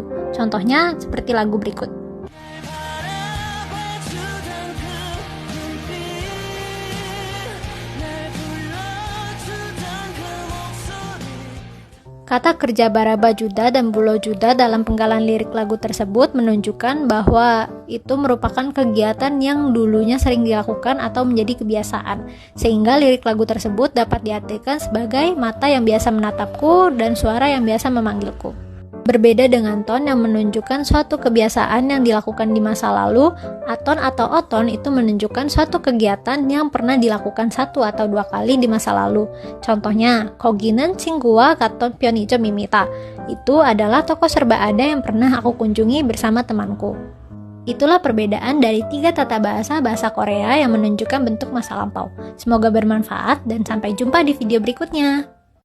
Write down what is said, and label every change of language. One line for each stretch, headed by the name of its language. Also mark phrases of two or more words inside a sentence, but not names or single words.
Indonesian: Contohnya seperti lagu berikut. Kata kerja
Korean: 바라봐 주던
Indonesian: dan
Korean: 불러 주던
Indonesian: dalam penggalan lirik lagu tersebut menunjukkan bahwa itu merupakan kegiatan yang dulunya sering dilakukan atau menjadi kebiasaan, sehingga lirik lagu tersebut dapat diartikan sebagai mata yang biasa menatapku dan suara yang biasa memanggilku. Berbeda dengan ton yang menunjukkan suatu kebiasaan yang dilakukan di masa lalu, aton atau oton itu menunjukkan suatu kegiatan yang pernah dilakukan 1 atau 2 kali di masa lalu. Contohnya,
Korean: 거기는 친구와 갔던 편의점입니다.
Indonesian: Itu adalah toko serba ada yang pernah aku kunjungi bersama temanku. Itulah perbedaan dari 3 tata bahasa bahasa Korea yang menunjukkan bentuk masa lampau. Semoga bermanfaat dan sampai jumpa di video berikutnya.